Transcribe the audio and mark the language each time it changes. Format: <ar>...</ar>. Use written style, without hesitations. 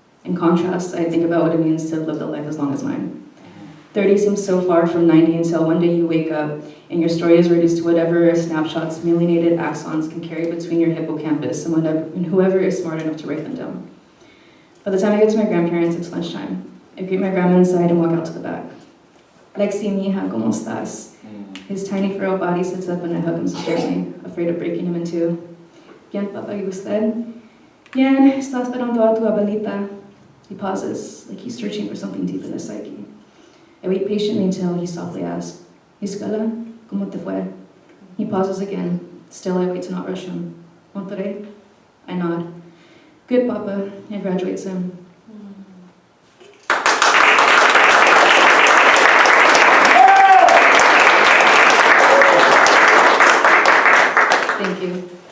<en>In contrast, I think about what it means to live a life as long as mine. 30 seems so far from 90 until one day you wake up and your story is reduced to whatever snapshots myelinated axons can carry between your hippocampus and whoever is smart enough to write them down. By the time I get to my grandparents, it's lunchtime. I greet my grandma inside and walk out to the back. Lexi,</en> <es>mija, ¿cómo estás?</es> <en>His tiny frail body sits up and I hug him securely, afraid of breaking him in two.</en> <es>Bien, papa, ¿y usted? Bien, está esperando a tu abuelita.</es> <en>He pauses, like he's searching for something deep in his psyche. I wait patiently until he softly asks,</en> <es>Escuela, ¿cómo te fue?</es> <en>He pauses again. Still, I wait to not rush him. Monterrey? I nod. Good, Papa. I graduate soon. Thank you.</en>